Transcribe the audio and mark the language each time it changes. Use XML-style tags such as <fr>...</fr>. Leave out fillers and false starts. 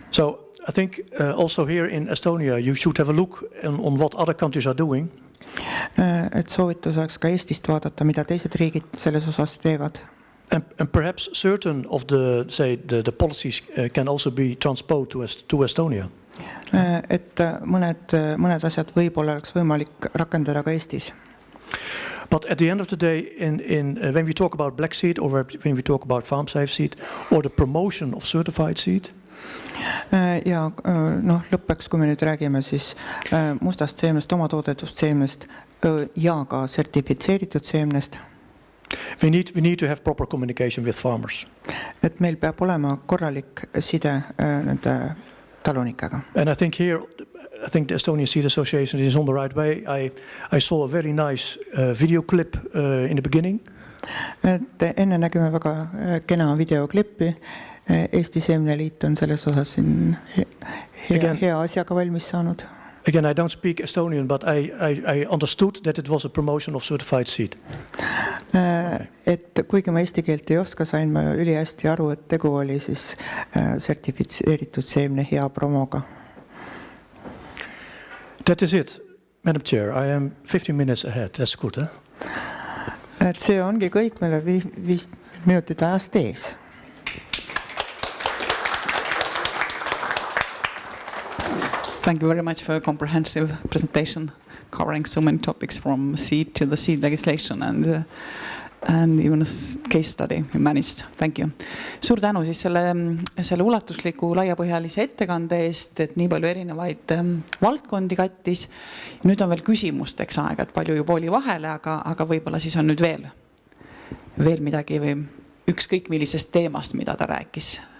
<en>So I think also here in Estonia you should have a look on what other countries are doing.</en> <et>Et soovitus oleks ka Eestist vaadata, mida teised riigid selles osas teevad.</et> <en>And perhaps certain of the policies can also be transposed to Estonia.</en> <et>Et mõned asjad võib-olla oleks võimalik rakendada ka Eestis.</et> <en>But at the end of the day, when we talk about black seed or when we talk about farm safe seed or the promotion of certified seed,</en> <et>ja lõppeks, kui me nüüd räägime siis mustast seemnest, oma toodetust seemnest ja ka sertifitseeritud seemnest.</et> <en>We need to have proper communication with farmers.</en> <et>Et meil peab olema korralik side nende talunikega.</et> <en>And I think the Estonian Seed Association is on the right way. I saw a very nice video clip in the beginning.</en> <et>Et enne nägime väga kena videoklippi. Eesti Seemneliit on selles osas siin hea asjaga valmis saanud.</et> <en>Again, I don't speak Estonian, but I understood that it was a promotion of certified seed.</en> <et>Et kuigi ma eesti keelt ei oska, sain ma ülihästi aru, et tegu oli siis sertifitseeritud seemne hea promoga.</et> <en>That is it, Madam Chair. I am 15 minutes ahead. That's good, huh?</en> <et>Et see ongi kõik, meile 5 minutit ajast ees.</et> <en>Thank you very much for a comprehensive presentation covering so many topics from seed to the seed legislation and even a case study you managed. Thank you.</en> <et>Suur tänu siis selle ulatusliku laiapõhjalise ettekande eest, et nii palju erinevaid valdkondi kattis. Nüüd on veel küsimusteks aega, et palju juba oli vahele, aga võib-olla siis on nüüd veel midagi või ükskõik millisest teemast, mida ta rääkis.</et>